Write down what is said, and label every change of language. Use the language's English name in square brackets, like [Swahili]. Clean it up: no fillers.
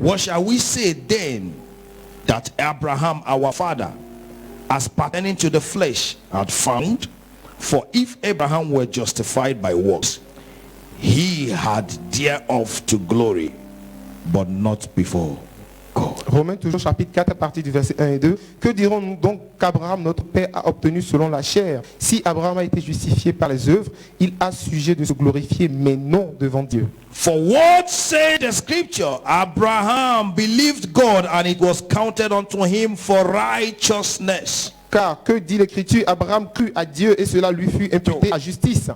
[English] What shall we say then that Abraham our father, as pertaining to the flesh, had found? For if Abraham were justified by works, he had thereof to glory, but not before God. [French] Romains toujours chapitre 4 à partir du verset 1 et 2. Que dirons-nous donc qu'Abraham notre père a obtenu selon la chair? Si Abraham a été justifié par les œuvres, il a sujet de se glorifier, mais non devant Dieu. [English] For what say the scripture? Abraham believed God, and it was counted unto him for righteousness. [French] Car que dit l'Écriture? Abraham crut à Dieu et cela lui fut imputé à justice.